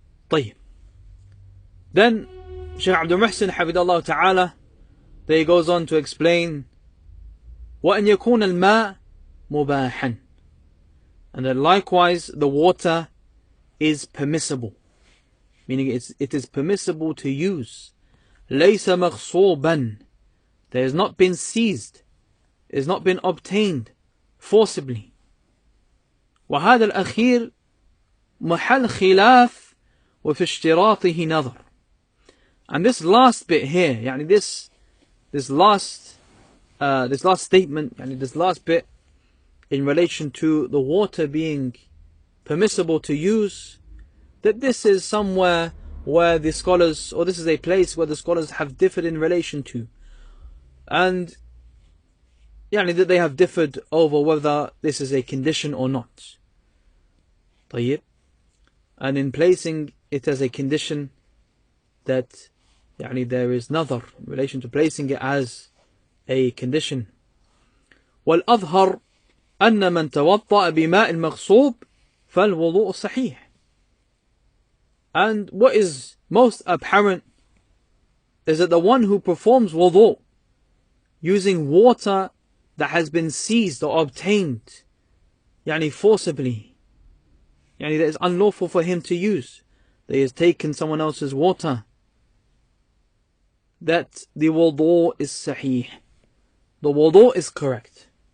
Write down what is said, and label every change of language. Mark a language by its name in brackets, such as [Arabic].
[English] طيب, then Shaykh Abdul Muhsin حفظه ta'ala, there he goes on to explain [Arabic] وأن يكون الماء مباحا, [English] and that likewise the water is permissible, meaning it is permissible to use. [Arabic] ليس مغصوبا, [English] that has not been seized, has not been obtained forcibly. [Arabic] وهذا الأخير محل خلاف وفي اشتراطه نظر. [English] And this last bit here, this last statement, this last bit in relation to the water being permissible to use, that this is somewhere where the scholars, or this is a place where the scholars have differed in relation to, and that they have differed over whether this is a condition or not. طيب, and in placing it as a condition, that there is nadhar in relation to placing it as a condition. [Arabic] والأظهر أن من توضأ بماء المغصوب فالوضوء صحيح. [English] And what is most apparent is that the one who performs wudu using water that has been seized or obtained forcibly, that is unlawful for him to use, that he has taken someone else's water, that the wudu is sahih, the wudu is correct.